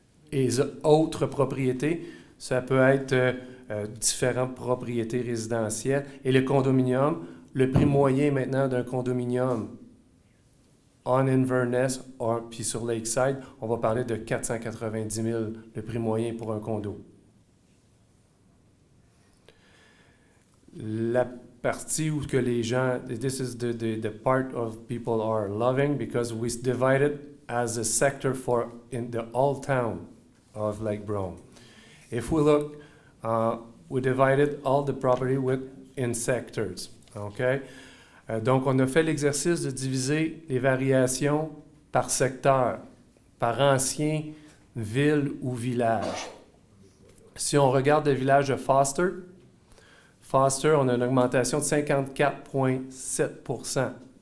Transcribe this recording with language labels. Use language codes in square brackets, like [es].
[fr] Et les autres propriétés, ça peut être différentes propriétés résidentielles. Et le condominium, le prix moyen maintenant d'un condominium en Inverness puis sur Lakeside, on va parler de 490 000, le prix moyen pour un condo. La partie où que les gens, [en] this is the part of people are loving because we divide it as a sector for in the old town of Lake Brome. If we look, we divided all the property in sectors, okay? [fr] Donc, on a fait l'exercice de diviser les variations par secteur, par ancien ville ou village. Si on regarde le village de Foster, on a une augmentation de 54,7 %.